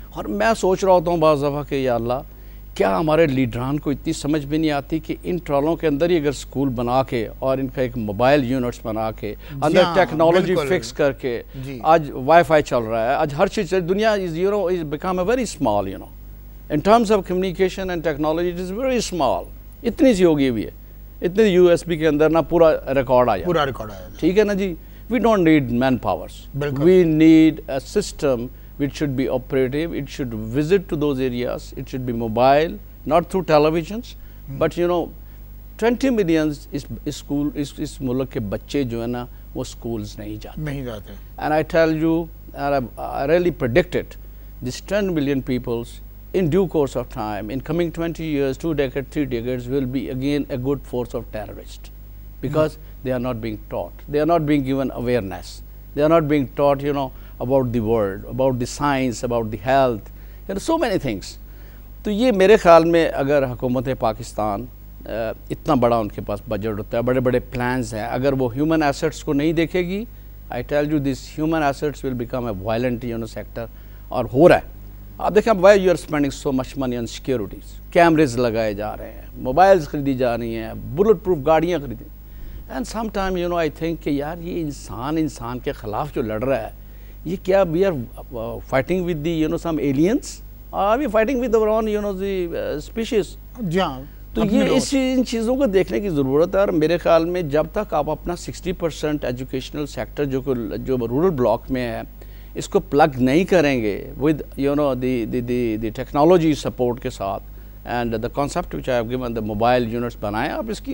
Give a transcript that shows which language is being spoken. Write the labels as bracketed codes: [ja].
[ur] اور میں سوچ رہا ہوتا ہوں بعض دفعہ کہ یا اللہ کیا ہمارے لیڈران کو اتنی سمجھ بھی نہیں آتی کہ ان ٹرالوں کے اندر ہی اگر اسکول بنا کے اور ان کا ایک موبائل یونٹس بنا کے اندر ٹیکنالوجی فکس کر کے آج وائی فائی چل رہا ہے، آج ہر چیز دنیا [en] is become a very small [ur] in terms of communication and technology it is very small. اتنی سی ہوگی ہوئی ہے، اتنے یو ایس بی کے اندر نا پورا ریکارڈ آ جائے. ٹھیک ہے نا جی. [en] we don't need manpowers, we need a system which should be operative, it should visit to those areas, it should be mobile, not through televisions, but 20 millions [ur] اس ملک کے بچے جو ہیں نا وہ schools نہیں جاتے. [en] And I tell you, I really predict it, this 10 million peoples in due course of time, in coming 20 years, 2 decades, 3 decades, will be again a good force of terrorists because they are not being taught, they are not being given awareness, they are not being taught, about the world, about the science, about the health, so many things. [ur] تو یہ میرے خیال میں اگر حکومت پاکستان اتنا بڑا ان کے پاس بجٹ ہوتا ہے، بڑے بڑے پلانز ہیں، اگر وہ ہیومن ایسٹس کو نہیں دیکھے گی، [en] I tell you this human assets will become a violent sector. [ur] اور ہو رہا ہے. آپ دیکھیں [en] why you are spending so much money on securities. [ur] Cameras لگائے جا رہے ہیں، موبائلز خریدی جا رہی ہیں، بلٹ پروف گاڑیاں خریدی. [en] and some time I think [ur] کہ یار یہ انسان کے خلاف جو لڑ رہا ہے یہ کیا [en] we are fighting with the some aliens, or are we fighting with our own the species. [ur] جہاں تو یہ ان چیزوں کو دیکھنے کی ضرورت ہے. اور میرے خیال میں جب تک آپ اپنا 60% ایجوکیشنل سیکٹر جو رورل بلاک میں ہے اس کو پلگ نہیں کریں گے ود دی ٹیکنالوجی سپورٹ کے ساتھ, [en] and the concept which I have given the [ur] mobile units بنائیں آپ اس کی.